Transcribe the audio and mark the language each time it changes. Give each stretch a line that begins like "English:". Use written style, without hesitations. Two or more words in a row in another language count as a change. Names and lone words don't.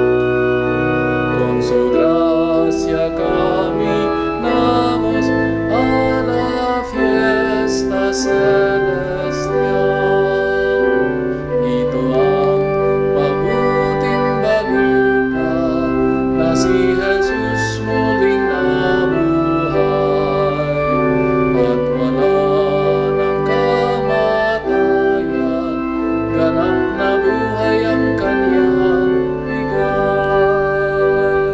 Spanish: Con su gracia caminamos a la fiesta celestial.
Filipino: Ito ang mabuting balita na si Jesus muling nabuhay at wala ng kamatayan, ganap na buhay ang kanyang bigay.